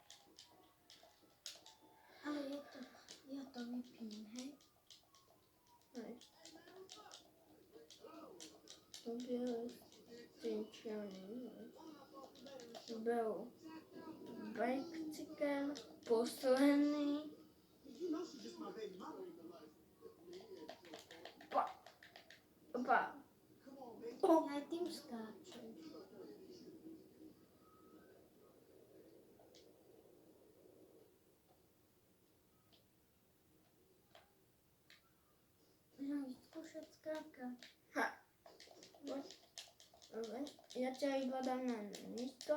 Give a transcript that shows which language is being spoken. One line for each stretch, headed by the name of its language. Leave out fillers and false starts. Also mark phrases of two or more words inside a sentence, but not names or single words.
Slovak: Ale ja to vypím, hej? Hej. To biele s tým čiernym. Byl bajkcikel posledný.
English: You know she's just my baby mama. Opa. Come on, baby.
Slovak: Ja tým skáčem. Ja vyskúšať skákať. Ha. Ja ťa iba dám na miesto.